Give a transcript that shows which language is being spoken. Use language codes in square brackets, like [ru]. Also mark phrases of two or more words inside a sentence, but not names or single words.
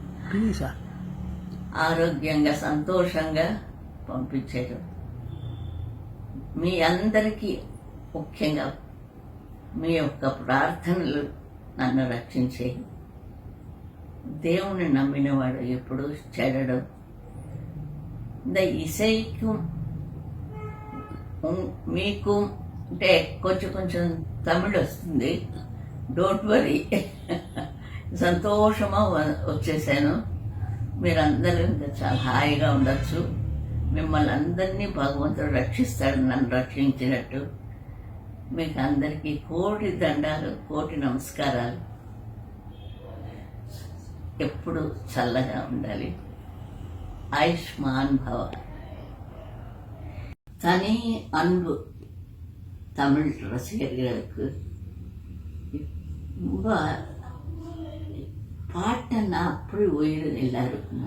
[te] ఆరోగ్యంగా సంతోషంగా పంపించారు. మీ అందరికీ ముఖ్యంగా మీ యొక్క ప్రార్థనలు నన్ను రక్షించేవి. దేవుని నమ్మినవాడు ఎప్పుడు చెడడు. [ta] இந்த இசைக்கும் [te] మీకు అంటే కొంచెం తమిళ్ వస్తుంది, [en] don't worry. [te] సంతోషమా వచ్చేసాను. మీరందరూ ఇంకా చాలా హాయిగా ఉండొచ్చు. మిమ్మల్ని అందరినీ భగవంతుడు రక్షిస్తాడు, నన్ను రక్షించినట్టు. మీకు అందరికీ కోటి దండాలు, కోటి నమస్కారాలు. ఎప్పుడు చల్లగా ఉండాలి. [sa] आयुष्मान् भव. [ta] தனி அன்பு தமிழ் ரசிகர்களுக்கு. ரொம்ப பாட்டன்னா அப்படி உயிர் எல்லாருக்குமே.